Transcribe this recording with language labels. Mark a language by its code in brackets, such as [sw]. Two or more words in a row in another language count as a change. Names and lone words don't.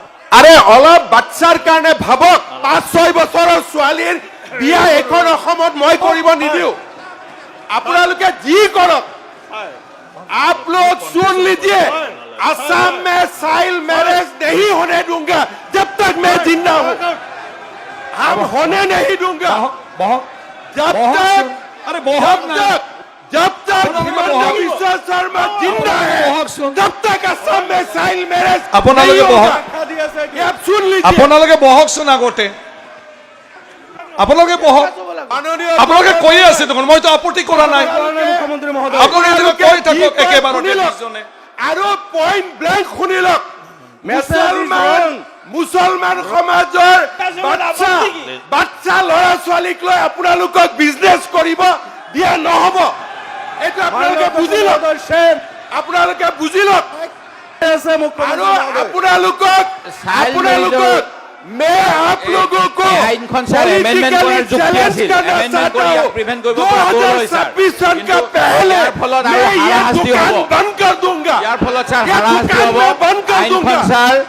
[as] আরে অলপ বাচ্চাৰ কাৰণে ভাবক 5-6 বছৰৰ ছোৱালীৰ বিয়া এখন অসমত মই কৰিব নিদিও আপোনালোকে যি কৰক [hi] आप लोग सुन लीजिए असम में [en] child marriage [hi] नहीं होने दूंगा जब तक मैं जिंदा हूं हम होने नहीं दूंगा जब तक हिमंत बिश्व शर्मा जिंदा है तब तक असम में [en] child marriage [hi] नहीं होगा ये आप सुन लीजिए [as] আপোনালোকে বহকচোন আগতে আপোনালোকে বহক আপোনালোকে কৈ আছে দেখোন মইতো আপত্তি কৰা নাই মুখ্যমন্ত্ৰী মহোদয় আপোনালোকে কৈ থাকক একেবাৰতে দুজনে আৰু [en] point blank [as] শুনিলক মুছলমান সমাজৰ বাচ্চা ল'ৰা ছোৱালীক লৈ আপোনালোকক বিজনেছ কৰিব দিয়া নহব এইটো আপোনালোকে বুজি লওক আপোনালোকে বুজি লওক আৰু আপোনালোকক [hi] मैं आप लोगों को चैलेंज करना चाहता हूँ 2026 सन का पहले मैं ये दुकान बंद कर दूंगा, ये दुकान मैं बंद कर दूंगा।